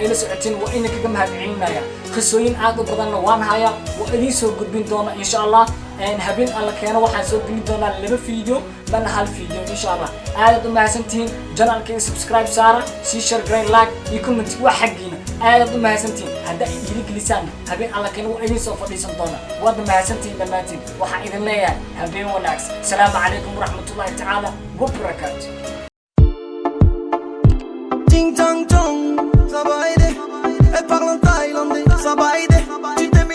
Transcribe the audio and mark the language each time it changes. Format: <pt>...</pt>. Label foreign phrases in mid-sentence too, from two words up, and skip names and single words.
<so>la socotiin waa in kaga mahadcelinaya qisooyin aad u badanna waan hayaa oo idin soo gudbin doona</so> <ar>إن شاء الله</ar> <so>habeen alla keeno waxaan soo gelin doonaa 2 video bal hal video</so> <ar>إن شاء الله</ar> <so>aad u mahadsantihiin channelka subscribe saara si share green like iyo comment wax xaqiina aad u mahadsantihiin hadda idin gelisaan habeen alla keeno waa idin soo fadhiisan doona waad mahadsantihiin dhammaantiin waxaan idin leeyahay habeen wanaagsan</so> <ar>السلام عليكم ورحمة الله تعالى وبركاته</ar> <fr>Ting tang tong, ça va aider. Elle parle en thaïlandais, ça va aider.</fr>